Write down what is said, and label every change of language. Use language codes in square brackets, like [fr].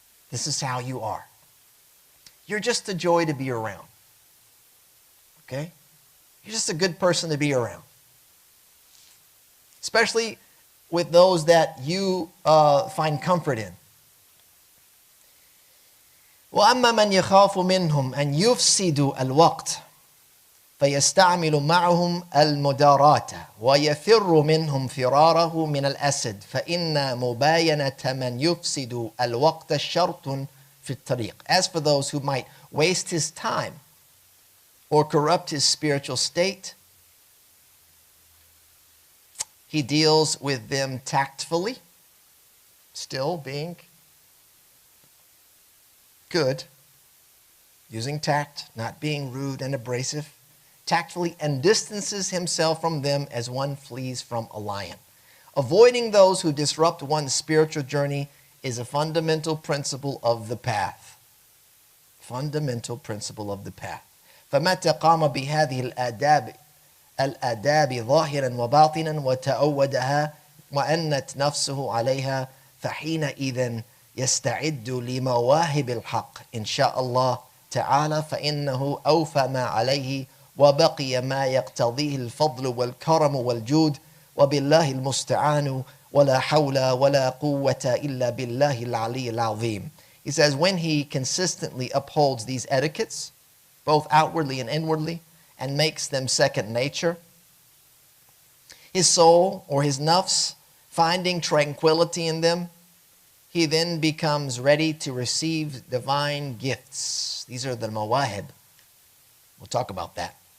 [en] This is how you are. You're just a joy to be around. Okay? You're just a good person to be around. Especially with those that you find comfort in. [ar] وَأَمَّا مَنْ يَخَافُ مِنْهُمْ أَنْ يُفْسِدُوا الْوَقْتِ فيستعمل معهم المداراة ويفر منهم فراره من الأسد فإن مباينة من يفسد الوقت شرط في الطريق. [en] As for those who might waste his time or corrupt his spiritual state, he deals with them tactfully, still being good, using tact, not being rude and abrasive, tactfully, and distances himself from them as one flees from a lion. Avoiding those who disrupt one's spiritual journey is a fundamental principle of the path. Fundamental principle of the path. [ar] فَمَتَّ قَامَ بِهَذِهِ الْآدَابِ ظَاهِرًا وَبَاطِنًا وَتَأَوَّدَهَا وَأَنَّتْ نَفْسُهُ عَلَيْهَا فَحِينَئِذٍ يستعد لمواهب الحق إن شاء الله تعالى فإنه أوفى ما عليه وبقي ما يقتضيه الفضل والكرم والجود وبالله المستعان ولا حول ولا قوة إلا بالله العلي العظيم. [en] He says, when he consistently upholds these etiquettes, both outwardly and inwardly, and makes them second nature, his soul or his nafs, finding tranquility in them, he then becomes ready to receive divine gifts. These are the mawahib. We'll talk about that.